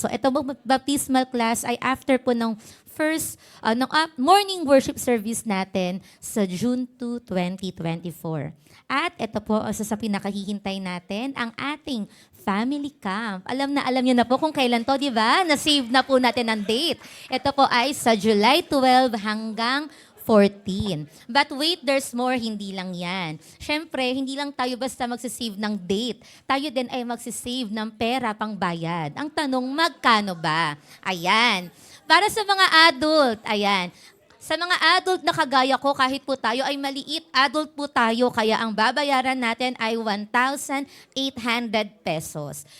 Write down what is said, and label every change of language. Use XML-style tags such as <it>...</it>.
<tl>So ito baptismal class ay after po ng first morning worship service natin sa June 2, 2024. At ito po sa pinakahihintay natin, ang ating family camp. Alam niyo na po kung kailan to, di ba? Na-save na po natin ang date. Ito po ay sa July 12 hanggang 14.</tl> <en>But wait, there's more,</en> <tl>hindi lang yan. Siyempre, hindi lang tayo basta magsisave ng date. Tayo din ay magsisave ng pera pang bayad. Ang tanong, magkano ba? Ayan. Para sa mga adult, ayan. Sa mga adult na kagaya ko, kahit po tayo ay maliit, adult po tayo, kaya ang babayaran natin ay 1,800 pesos.</tl>